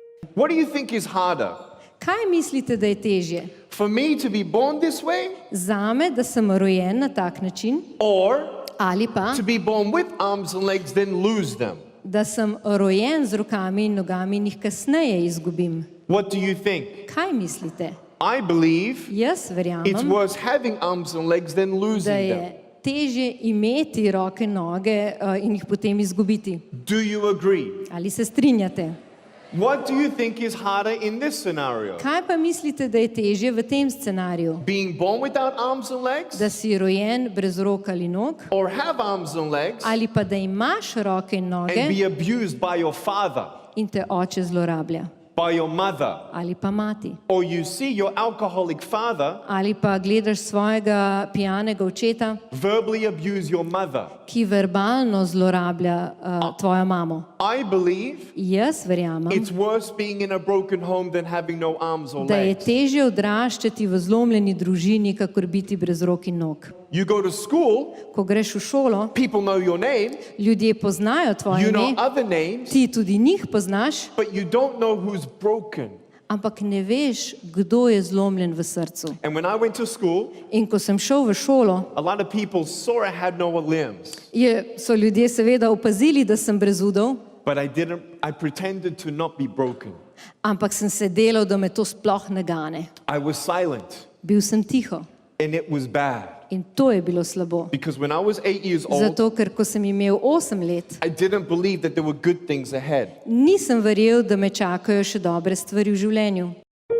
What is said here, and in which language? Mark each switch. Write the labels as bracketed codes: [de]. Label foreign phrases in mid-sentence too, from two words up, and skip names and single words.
[en] What do you think is harder? [sl] Kaj mislite, da je težje? [en] For me to be born this way [sl] Zame, da sem rojen na tak način, [en] or [sl] ali pa, [en] to be born with arms and legs then lose them? [sl] da sem rojen z rokami in nogami in jih kasneje izgubim? [en] What do you think? [sl] Kaj mislite? [en] I believe [sl] Jaz [en] it's [sl] verjamem, [en] worse having arms and legs than [sl] da [en] losing [sl] je [en] them. [sl] težje imeti roke, noge in jih potem izgubiti. [en] Do you agree? [sl] Ali se strinjate? [en] What do you think is harder in this scenario? [sl] Kaj pa mislite, da je težje v tem scenariju? [en] Being born without arms and legs [sl] Da si rojen brez rok ali nog, [en] or have arms and legs [sl] ali pa da imaš roke in [en] and [sl] noge [en] be abused by your father, [sl] in te oče zlorablja, [en] by your mother, [sl] ali pa mati, [en] or you see your alcoholic father [sl] ali pa gledaš svojega pijanega očeta, [en] verbally abuse your mother? [sl] ki verbalno zlorablja tvojo mamo. [en] I believe [sl] Jaz verjamem, [en] it's worse being in a broken home than having no arms or [sl] da je [en] legs. [sl] težje odraščati v zlomljeni družini, kakor biti brez rok in nog. [en] You go to school, [sl] Ko greš v šolo, [en] people know your name, [sl] ljudje poznajo tvoje [en] you know [sl] ime, [en] other names, [sl] ti tudi njih poznaš, [en] but you don't know who's broken. [sl] ampak ne veš, kdo je zlomljen v srcu. [en] And when I went to school, [sl] In ko sem šel v šolo, [en] a lot of people saw I had no limbs, [sl] so ljudje seveda opazili, da sem brez udov, [en] but I pretended to not be broken. [sl] ampak sem se delal, da me to sploh ne gane. [en] I was silent, [sl] Bil sem tiho [en] and it was bad. [sl] in to je bilo slabo. [en] Because when I was 8 years old, [sl] Zato, ker ko sem imel 8 let, [en] I didn't believe that there were good things ahead. [sl] nisem verjel, da me čakajo še dobre stvari v življenju.